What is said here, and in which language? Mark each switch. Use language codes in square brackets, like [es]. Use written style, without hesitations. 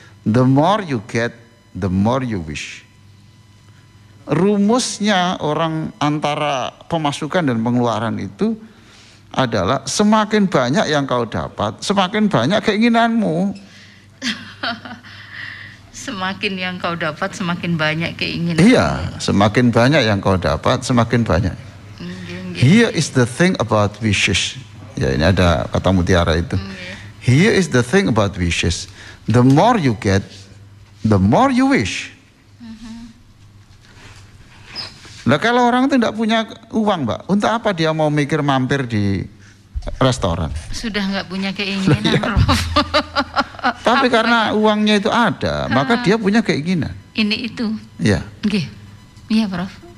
[en] The more you get, the more you wish. [id] Rumusnya orang antara pemasukan dan pengeluaran itu adalah semakin banyak yang kau dapat, semakin banyak keinginanmu. Semakin yang kau dapat, semakin banyak keinginan. Iya, semakin banyak yang kau dapat, semakin banyak. [en] Here is the thing about wishes. [id] Ya, ini ada kata mutiara itu. [en] Here is the thing about wishes. The more you get, the more you wish. [id] Nah kalau orang itu tidak punya uang Mbak, untuk apa dia mau mikir mampir di restoran? Sudah nggak punya keinginan, Ya. Prof. Tapi karena uangnya itu ada, maka dia punya keinginan. Ini itu. Ya. Nggih. Iya, Prof.